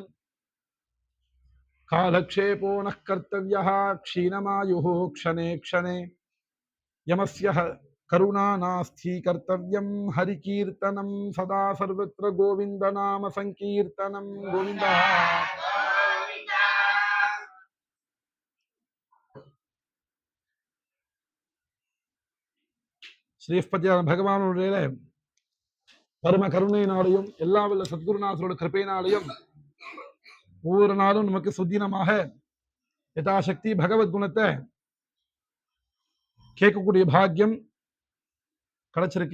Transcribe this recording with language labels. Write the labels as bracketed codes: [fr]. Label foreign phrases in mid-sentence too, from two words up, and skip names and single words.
[sa] कालक्षेपो नः कर्तव्यः क्षीणमायुः क्षणे क्षणे यमस्य करुणा नास्ति कर्तव्यं हरिकीर्तनं सदा सर्वत्र गोविन्द नाम संकीर्तनं गोविन्द [ta] ஸ்ரீஸ்பதியான பகவானுடைய பரம கருணையினாலையும் எல்லா வல்ல சத்குருநாதரோட கிருபையினாலையும் ஒவ்வொரு நாளும் நமக்கு சுத்தீனமாக யதாசக்தி பகவத்குணத்தை கேட்கக்கூடிய பாக்கியம் கிடைச்சிருக்கு.